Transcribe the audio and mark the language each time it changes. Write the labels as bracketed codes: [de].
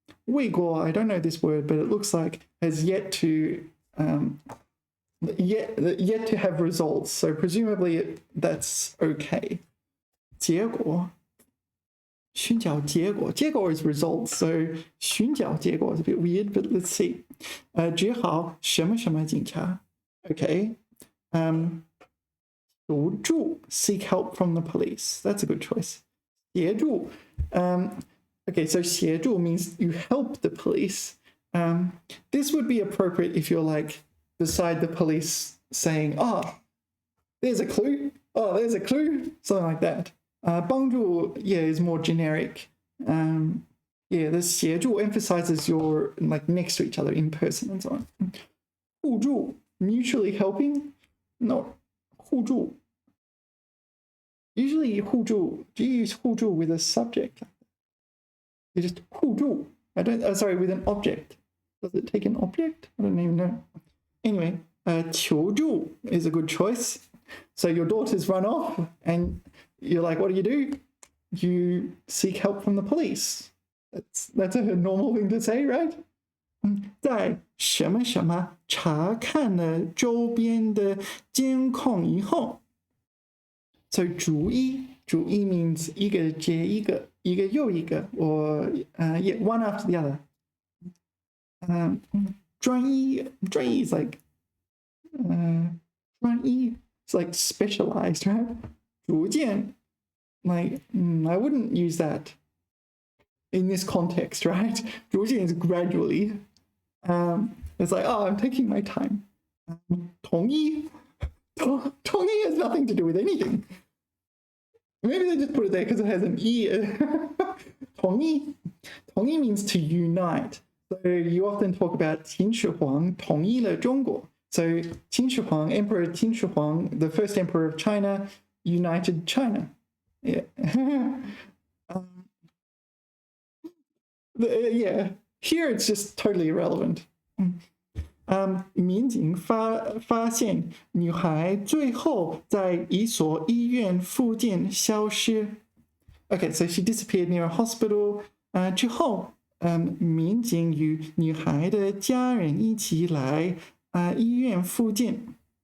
[en] 未果, I don't know this word, but it looks like has yet to yet to have results. So presumably that's okay. 结果寻找结果 is results, so 寻找结果 is a bit weird, but let's see. [zh] 只好什么什么警察 Okay. [en] 求助 seek help from the police. That's a good choice. 协助 okay, so 协助 means you help the police. This would be appropriate if you're like beside the police saying, oh, there's a clue. Oh, there's a clue. Something like that. 帮助 yeah, is more generic. Yeah, the 协助 emphasizes you're like next to each other in person and so on. 互助 mutually helping. No, 互助. Usually 互助, do you use 互助 with a subject? You just 互助.I don't. Sorry, with an object. Does it take an object? I don't even know. Anyway, 求助 is a good choice. So your daughters run off, and you're like, what do? You seek help from the police. That's a normal thing to say, right? [zh] 在什么什么查看了周边的监控以后 So 逐一 means 一个接一个，一个又一个 [en] or yeah, one after the other. 专一 is like 专一 it's like specialized, right? 逐渐 like I wouldn't use that in this context, right? 逐渐 is gradually. It's like, oh, I'm taking my time. 同一 has nothing to do with anything. Maybe they just put it there because it has an E. 同一 means to unite. So you often talk about [zh] 秦始皇统一了中国. [en] So 秦始皇, Emperor 秦始皇, the first emperor of China, united China. Yeah. Yeah. Here it's just totally irrelevant. [zh] 民警发现女孩最后在一所医院附近消失. [en] Okay, so she disappeared near a hospital. [zh] 之后民警与女孩的家人一起来医院附近。